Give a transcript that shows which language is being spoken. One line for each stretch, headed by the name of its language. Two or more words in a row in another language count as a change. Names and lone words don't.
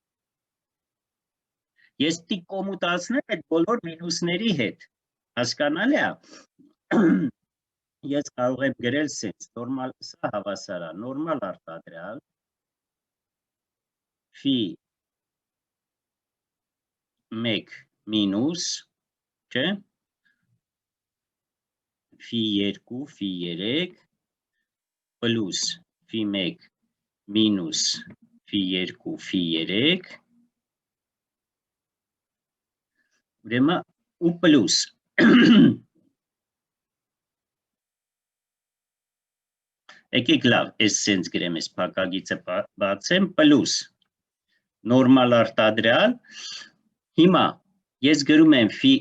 Armenian: Ես պետք է կոմուտացնեմ այդ բոլոր մինուսների հետ, հասկանալի է։ Ես կարող եմ գրել սենց, սա հավասար է, նորմալ արտադրյալ, φ1 մինուս, չէ, φ2 φ3 պլուս φ1 մինուս φ2 φ3 ուրեմն ու պլուս Եկեք լավ, ես սենց գրեմ, ես փակագիծը բացեմ, պլուս նորմալ արտադրյալ, հիմա ես գրում եմ